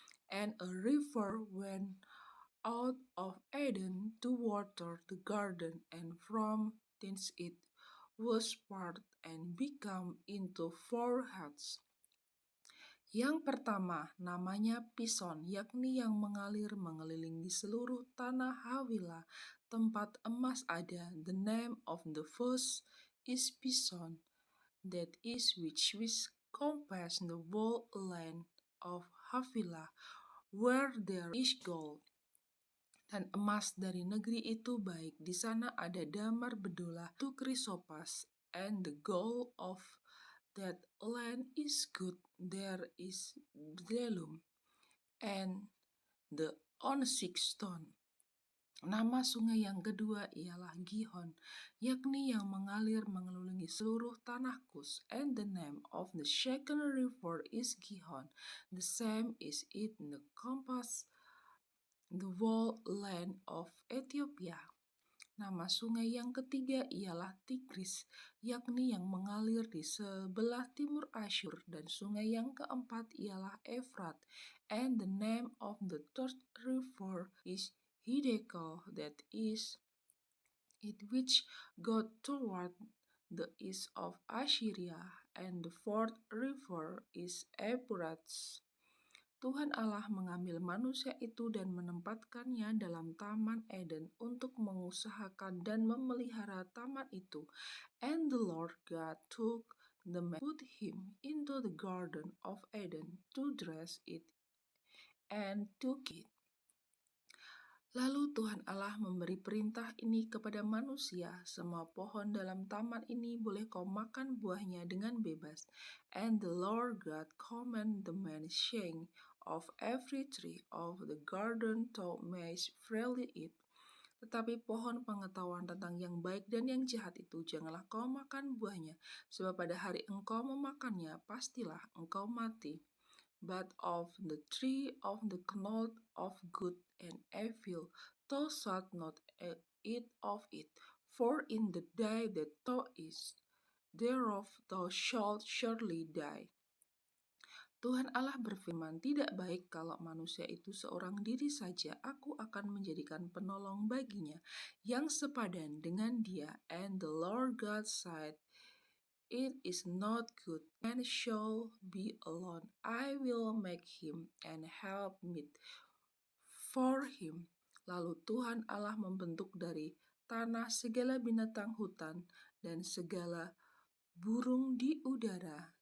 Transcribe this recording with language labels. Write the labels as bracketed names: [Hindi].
[English] And a river went out of Eden to water the garden, and from thence it was part and become into 4 heads. [Indonesian] Yang pertama namanya Pison, yakni yang mengalir mengelilingi seluruh tanah Hawilah, tempat emas ada. [English] The name of the first is Pison, that is which compass the whole land of Havilah, where there is gold. [Indonesian] Dan emas dari negeri itu baik. Di sana ada damar bedola, tu krisopas, [English] and the gold of that land is good. There is bdellium, and the onyx stone. [Indonesian] Nama sungai yang kedua ialah Gihon, yakni yang mengalir mengelilingi seluruh tanah Kus. [English] And the name of the second river is Gihon. The same is it in the compass the whole land of Ethiopia. [Indonesian] Nama sungai yang ketiga ialah Tigris, yakni yang mengalir di sebelah timur Asyur, dan sungai yang keempat ialah Efrat. [English] And the name of the third river is Hiddekel, that is it which goes toward the east of Assyria, and the fourth river is Euphrates. [Indonesian] Tuhan Allah mengambil manusia itu dan menempatkannya dalam Taman Eden untuk mengusahakan dan memelihara taman itu. [English] And the Lord God took the man, put him into the garden of Eden to dress it and to keep it. [Indonesian] Lalu Tuhan Allah memberi perintah ini kepada manusia, semua pohon dalam taman ini boleh kau makan buahnya dengan bebas. [English] And the Lord God commanded the man, saying, of every tree of the garden thou mayest freely eat. [Indonesian] Tetapi pohon pengetahuan tentang yang baik dan yang jahat itu janganlah kau makan buahnya, sebab pada hari engkau memakannya, pastilah engkau mati. [English] But of the tree of the knowledge of good and evil thou shalt not eat of it, for in the day that thou eatest thereof thou shalt surely die. [Indonesian] Tuhan Allah berfirman, tidak baik kalau manusia itu seorang diri saja. Aku akan menjadikan penolong baginya yang sepadan dengan dia. [English] And the Lord God said, it is not good man shall be alone. I will make him an helpmeet for him. [Indonesian] Lalu Tuhan Allah membentuk dari tanah segala binatang hutan dan segala burung di udara.